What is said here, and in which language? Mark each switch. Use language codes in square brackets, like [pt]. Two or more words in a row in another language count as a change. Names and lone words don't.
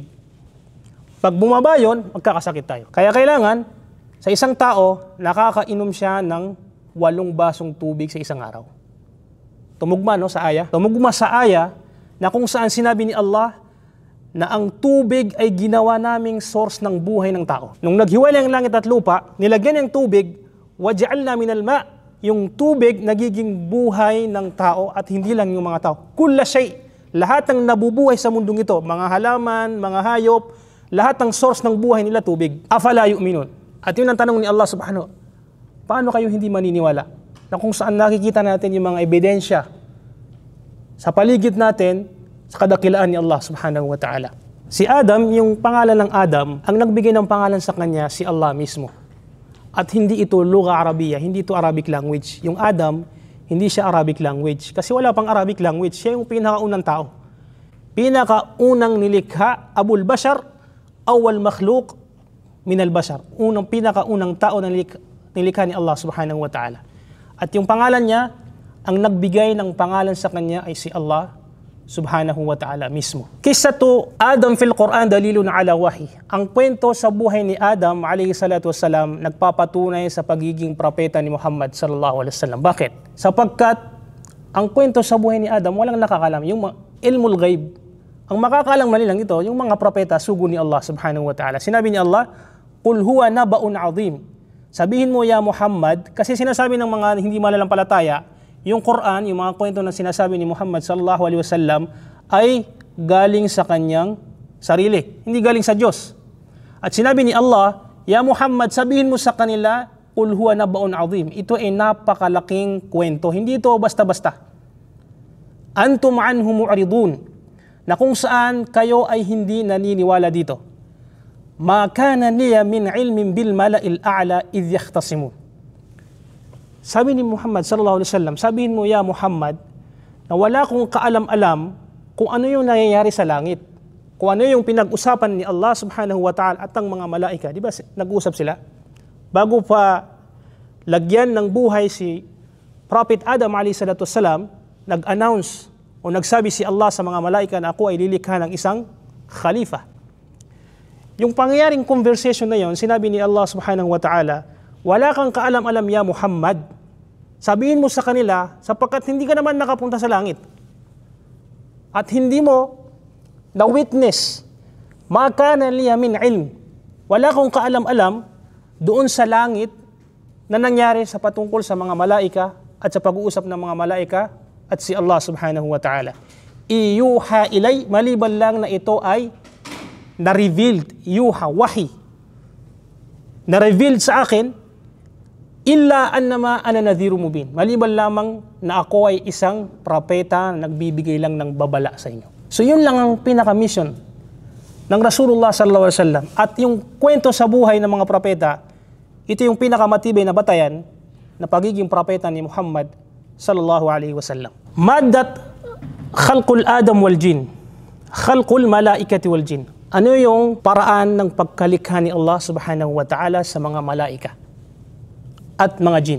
[tl] Pag bumaba yun, magkakasakit tayo. Kaya kailangan, sa isang tao, nakakainom siya ng 8 basong tubig sa isang araw. Tumugma sa aya? Tumugma sa aya na kung saan sinabi ni Allah, na ang tubig ay ginawa naming source ng buhay ng tao. Nung naghiwalay ang langit at lupa, nilagyan ng tubig, [ar] وجعلنا من الماء, [tl] yung tubig nagiging buhay ng tao at hindi lang yung mga tao. [ar] كل شيء, [tl] lahat ng nabubuhay sa mundong ito, mga halaman, mga hayop, lahat ng source ng buhay nila tubig. [ar] أفلا يؤمنون. [tl] At yun ang tanong ni Allah subhanahu, paano kayo hindi maniniwala? Na kung saan nakikita natin yung mga ebidensya sa paligid natin, sa kadakilaan ni Allah [ar] سبحانه وتعالى. [tl] Si Adam, yung pangalan ng Adam, ang nagbigay ng pangalan sa kanya, si Allah mismo. At hindi ito [ar] لغة عربية, [tl] hindi ito [en] Arabic language. [tl] Yung Adam, hindi siya [en] Arabic language. [tl] Kasi wala pang [en] Arabic language. [tl] Siya yung pinakaunang tao. Pinakaunang nilikha, [ar] أبو البشر، أول مخلوق من البشر. [tl] Pinakaunang tao na nilikha ni Allah [ar] سبحانه وتعالى. [tl] At yung pangalan niya, ang nagbigay ng pangalan sa kanya ay si Allah [ar] سبحانه وتعالى [tl] mismo. [ar] قصة آدم في القرآن دليل على الوحي. [tl] Ang kwento sa buhay ni Adam [ar] عليه الصلاة والسلام [tl] nagpapatunay sa pagiging propeta ni Muhammad [ar] صلى الله عليه وسلم. [tl] Bakit? Sapagkat ang kwento sa buhay ni Adam walang nakakalam. Yung [ar] علم الغيب. [tl] Ang makakalam lang ito, yung mga propeta sugo ni Allah [ar] سبحانه وتعالى. [tl] Sinabi ni Allah, [ar] "قل هو نبأ عظيم." [tl] Sabihin mo ya Muhammad, kasi sinasabi ng mga hindi malalampalataya, yung Quran, yung mga kwento na sinasabi ni Muhammad [ar] صلى الله عليه وسلم [tl] ay galing sa kanyang sarili, hindi galing sa Diyos. At sinabi ni Allah, ya Muhammad, sabihin mo sa kanila, [ar] قل هو نبأ عظيم. [tl] Ito ay napakalaking kwento, hindi ito basta-basta. [ar] أنتم عنه معرضون, [tl] na kung saan kayo ay hindi naniniwala dito. [ar] ما كان لي من علم بالملإ الأعلى إذ يختصمون. [tl] Sabi ni Muhammad [ar] صلى الله عليه وسلم, [tl] sabihin mo ya Muhammad, na wala kong kaalam-alam kung ano yung nangyayari sa langit. Kung ano yung pinag-usapan ni Allah [ar] سبحانه وتعالى [tl] at ang mga malaika. Di ba nag-usap sila? Bago pa lagyan ng buhay si Prophet Adam [ar] عليه الصلاة والسلام, [tl] nag-announce o nagsabi si Allah sa mga malaika na ako ay lilikha ng isang khalifa. Yung pangyayaring conversation na yon, sinabi ni Allah [ar] سبحانه وتعالى, [tl] wala kang kaalam-alam ya Muhammad. Sabihin mo sa kanila, sapagkat hindi ka naman nakapunta sa langit. At hindi mo na-witness, [ar] ما كان لي من علم. [tl] Wala kang kaalam-alam doon sa langit na nangyari sa patungkol sa mga malaika at sa pag-uusap ng mga malaika at si Allah [ar] سبحانه وتعالى. يوحى إلي, [tl] maliban lang na ito ay na-revealed, [ar] يوحى، وحي, [tl] na-revealed sa akin, [ar] إلا أنما أنا نذير مبين. [tl] Maliban lamang na ako ay isang propeta na nagbibigay lang ng babala sa inyo. So yun lang ang pinaka-mission ng Rasulullah [ar] صلى الله عليه وسلم. [tl] At yung kwento sa buhay ng mga propeta, ito yung pinakamatibay na batayan na pagiging propeta ni Muhammad [ar] صلى الله عليه وسلم. مادة خلق آدم والجن، خلق الملائكة والجن. [tl] Ano yung paraan ng pagkalikha ni Allah [ar] سبحانه وتعالى [tl] sa mga malaika at mga jin?